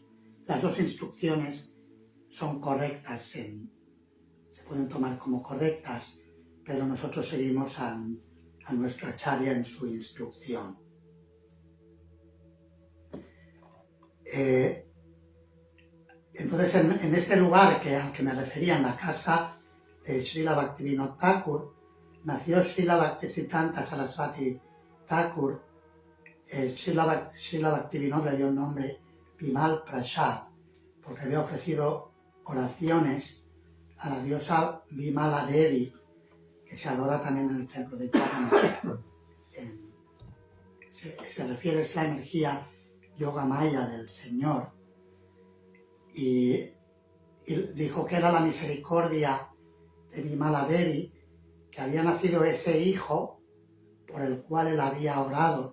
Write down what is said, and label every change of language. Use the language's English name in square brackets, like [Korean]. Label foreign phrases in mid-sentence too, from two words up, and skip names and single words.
[Spanish] Las dos instrucciones son correctas, se pueden tomar como correctas, pero nosotros seguimos a nuestro acharya en su instrucción. Entonces, en este lugar al que me refería, en la casa de Srila Bhaktivinoda Thakur, nació Srila Bhaktisiddhanta Sarasvati Thakur. Srila Bhaktivinoda le dio el nombre Bimal Prasad, porque había ofrecido oraciones a la diosa Bimala Devi, que se adora también en el templo de Jagannath. Se refiere a la energía Yoga Maya del Señor, y dijo que era la misericordia de Bimala Devi, que había nacido ese hijo por el cual él había orado.